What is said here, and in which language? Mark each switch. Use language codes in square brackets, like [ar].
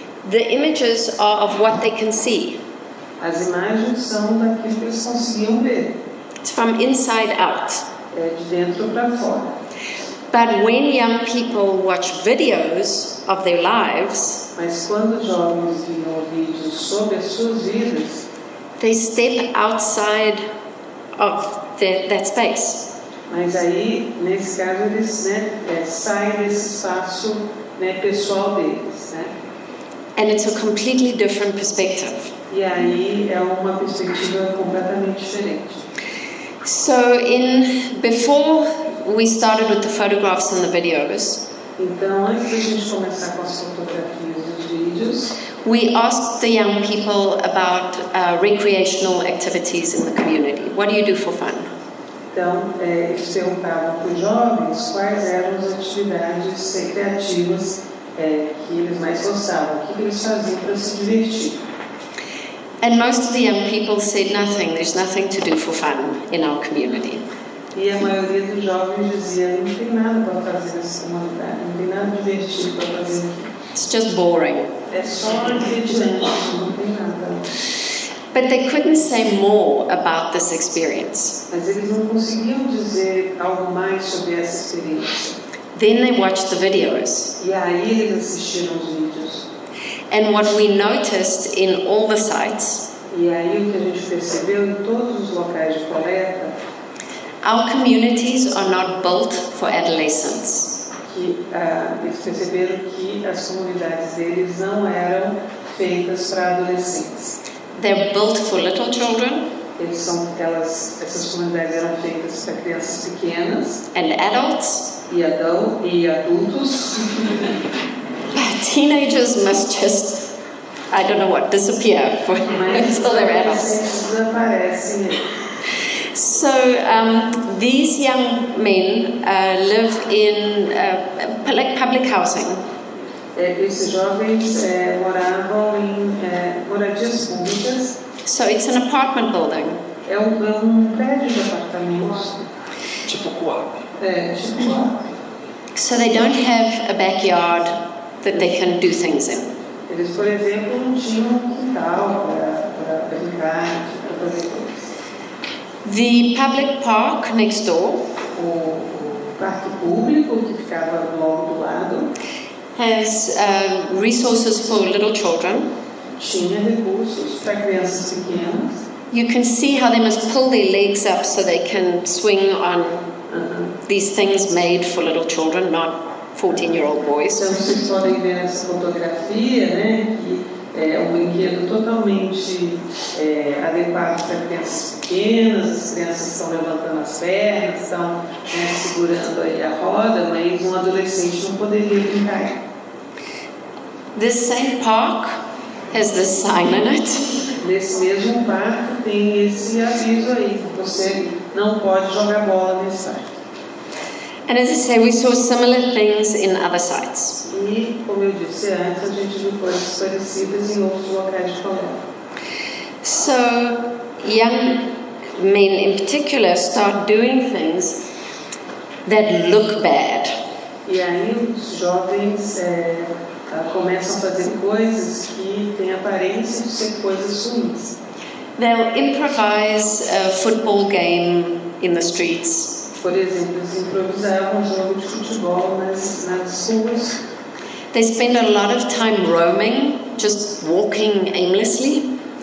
[en] the images are of what they can see. [pt] as imagens são daquilo que eles conseguiam ver. [en] It's from inside out. [pt] De dentro para fora. [en] But when young people watch videos of their lives, [pt] Mas quando os jovens viam vídeos sobre as suas vidas, [en] they step outside of that space. [pt] Mas aí, nesse caso, eles saem desse espaço pessoal deles. [en] And it's a completely different perspective. [pt] E aí é uma perspectiva completamente diferente. [en] So before we started with the photographs and the videos, [pt] então, antes da gente começar com as fotografias e os vídeos, [en] we asked the young people about recreational activities in the community. What do you do for fun? [pt] Então, eles perguntavam para os jovens quais eram as atividades recreativas que eles mais gostavam, o que eles faziam para se divertir. [en] And most of the young people said nothing. There's nothing to do for fun in our community. [pt] E a maioria dos jovens dizia, não tem nada para fazer nessa comunidade, não tem nada divertido para fazer aqui. [en] It's just boring. [pt] É só divertimento, não tem nada. [en] But they couldn't say more about this experience. [pt] Mas eles não conseguiam dizer algo mais sobre essa experiência. [en] Then they watched the videos. [pt] E aí eles assistiram os vídeos. [en] And what we noticed in all the sites, [pt] E aí o que a gente percebeu em todos os locais de coleta, [en] our communities are not built for adolescents. [pt] que eles perceberam que as comunidades deles não eram feitas para adolescentes. [en] They're built for little children [pt] Essas comunidades eram feitas para crianças pequenas [en] and adults. [pt] e adultos. [en] Teenagers must just, I don't know what, disappear until they're adults. [pt] Desaparecem. [en] So these young men live in public housing. [pt] Esses jovens moravam em moradias públicas. [en] So it's an apartment building. [pt] É um prédio de apartamentos. Tipo Coab. Tipo Coab. [en] So they don't have a backyard that they can do things in. [pt] Eles, por exemplo, não tinham um quintal para brincar, para fazer coisas. [en] The public park next door [pt] O parque público, que ficava logo do lado, [en] has resources for little children. [pt] tinha recursos para crianças pequenas. [en] You can see how they must pull their legs up so they can swing on these things made for little children, not 14-year-old boys. [pt] Então vocês podem ver nessa fotografia, né, que é um brinquedo totalmente adequado para crianças pequenas. As crianças estão levantando as pernas, estão segurando aí a roda, mas um adolescente não poderia brincar. [en] This same park has this sign in it. [pt] Nesse mesmo parque tem esse aviso aí: você não pode jogar bola nesse parque. [en] And as I say, we saw similar things in other sites. [pt] E, como eu disse antes, a gente viu coisas parecidas em outros locais de coleta. [en] So, young men in particular start doing things that look bad. [pt] E aí os jovens começam a fazer coisas que têm aparência de ser coisas ruins. [en] They'll improvise a football game in the streets. [pt] Por exemplo, eles improvisavam um jogo de futebol nas ruas. [en] They spend a lot of time roaming, just walking aimlessly.